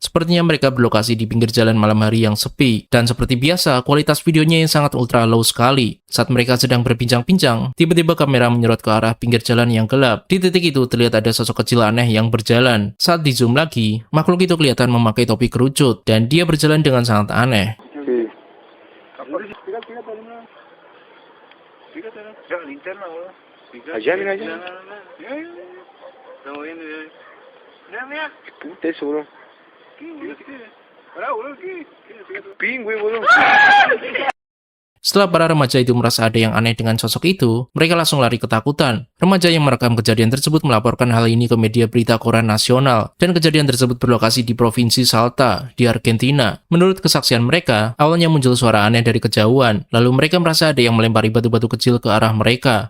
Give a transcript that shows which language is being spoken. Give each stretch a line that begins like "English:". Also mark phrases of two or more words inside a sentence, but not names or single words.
Indonesian: Sepertinya mereka berlokasi di pinggir jalan malam hari yang sepi. Dan seperti biasa, kualitas videonya yang sangat
English: ultra low
Indonesian: sekali. Saat mereka sedang berbincang-bincang, tiba-tiba kamera menyorot ke arah pinggir jalan yang gelap. Di titik itu terlihat ada sosok kecil aneh yang berjalan. Saat di zoom lagi, makhluk itu kelihatan memakai topi kerucut dan dia berjalan dengan sangat aneh.
Spanish: Sí. Fíjate, ya, linterna, boludo. Allá, mira, allá. Estamos viendo, mira, mira. Puta eso, bro. ¿Qué? Pará, boludo, ¿qué? Pingüe, boludo.
Indonesian: Setelah para remaja itu merasa ada yang aneh dengan sosok itu, mereka langsung lari ketakutan. Remaja yang merekam kejadian tersebut melaporkan hal ini ke media berita koran nasional, dan kejadian tersebut berlokasi di Provinsi Salta, di Argentina. Menurut kesaksian mereka, awalnya muncul suara aneh dari kejauhan, lalu mereka merasa ada yang melempari batu-batu kecil ke arah mereka.